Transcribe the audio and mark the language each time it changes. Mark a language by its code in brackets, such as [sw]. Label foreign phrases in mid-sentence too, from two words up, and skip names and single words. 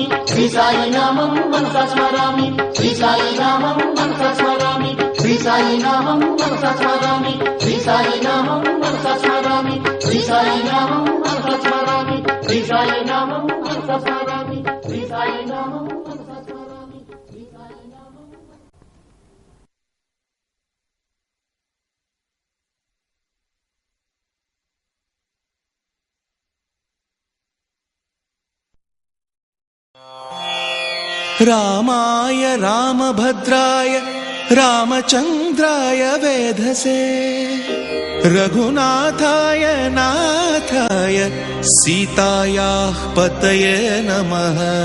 [sa] శ్రీ సాయి నామం మనసా స్మరామి శ్రీ సాయి నామం మనసా స్మరామి శ్రీ సాయి నామం మనసా స్మరామి శ్రీ సాయి నామం మనసా స్మరామి శ్రీ సాయి నామం మనసా స్మరామి శ్రీ సాయి నామం మనసా స్మరామి శ్రీ సాయి నామం మనసా స్మరామి శ్రీ సాయి నామం रामाय रामभद्राय रामचन्द्राय वेधसे रघुनाथाय नाथाय सीतायाः पतये नमः।